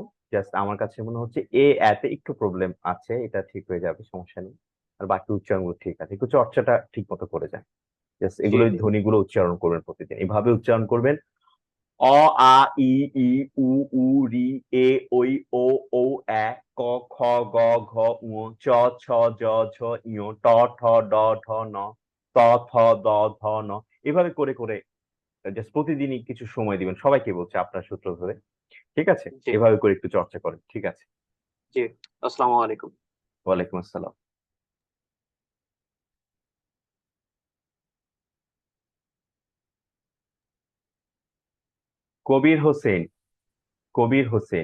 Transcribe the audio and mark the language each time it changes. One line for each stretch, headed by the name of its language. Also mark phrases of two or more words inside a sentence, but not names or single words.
Bangla: জাস্ট আমার কাছে মনে হচ্ছে এতে একটু প্রবলেম আছে, এটা ঠিক হয়ে যাবে, সমস্যা নেই। আর বাকি উচ্চারণগুলো ঠিক আছে, একটু চর্চাটা ঠিক মতো করে যান। জাস্ট জি, এগুলো, ধ্বনিগুলো উচ্চারণ করবেন প্রতিদিন, এভাবে উচ্চারণ করবেন। অ, আ, ই, ই, উ, উ, রি, এ, ওই, ও, ঔ, এ, ক, খ, গ, ঘ, ঙ, চ, ছ, জ, ঝ, ঞ, ট, ঠ, ড, ঢ, ন, ত, থ, দ, ধ, ন। এভাবে করে করে জাস্ট প্রতিদিনই কিছু সময় দিবেন, সবাইকে বলছে আপনার সূত্র ধরে। ঠিক আছে, জি, এভাবে করে একটু চর্চা করেন, ঠিক আছে।
Arabic: জি। السلام عليكم. وعليكم السلام.
Bangla: কবির হোসেন, কবির হোসেন।